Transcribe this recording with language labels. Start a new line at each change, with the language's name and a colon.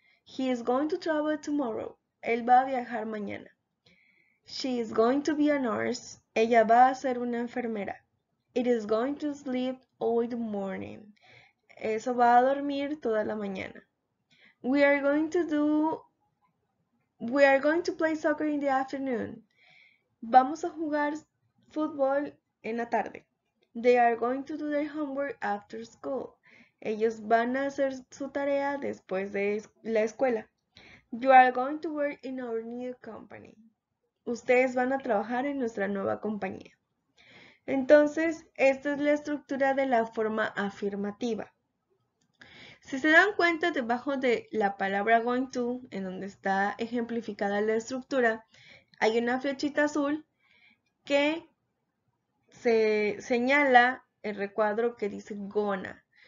English: He is going to travel tomorrow.
Spanish: Él va a viajar mañana.
English: She is going to be a nurse.
Spanish: Ella va a ser una enfermera.
English: It is going to sleep all the morning.
Spanish: Eso va a dormir toda la mañana.
English: We are going to play soccer in the afternoon.
Spanish: Vamos a jugar fútbol en la tarde.
English: They are going to do their homework after school.
Spanish: Ellos van a hacer su tarea después de la escuela.
English: You are going to work in our new company.
Spanish: Ustedes van a trabajar en nuestra nueva compañía. Entonces, esta es la estructura de la forma afirmativa. Si se dan cuenta, debajo de la palabra going to, en donde está ejemplificada la estructura, hay una flechita azul que se señala el recuadro que dice gonna.